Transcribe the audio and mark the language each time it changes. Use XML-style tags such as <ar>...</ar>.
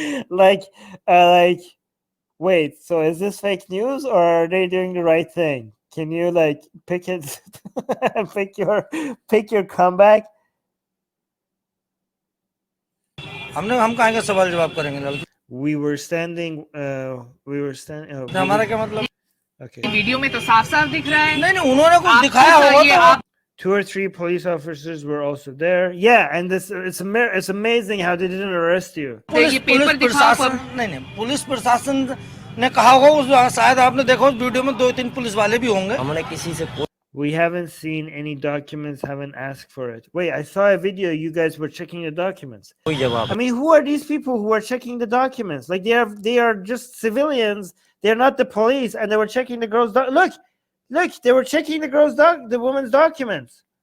<en>like wait, so is this fake news or are they doing the right thing? Can you like pick it pick your comeback?</en> <hi>हम कहाँ का सवाल जवाब करेंगे लड़की?</hi> <en>We were standing oh,</en> <hi>हमारा क्या मतलब?</hi> <en>okay.</en> <hi>वीडियो में तो साफ-साफ दिख रहा है। नहीं उन्होंने कुछ दिखाया होगा तो</hi> <en>2 or 3 police officers were also there. Yeah, and it's amazing how they didn't arrest you.</en> <hi>Police प्रशासन ने कहा होगा उस शायद आपने देखा उस वीडियो में 2-3 पुलिस वाले भी होंगे। हमने किसी से</hi> <en>We haven't seen any documents, haven't asked for it. Wait, I saw a video you guys were checking the documents. I mean, who are these people who are checking the documents? Like they are just civilians. They're not the police, and they were checking the girl's look, they were checking the woman's documents.</en>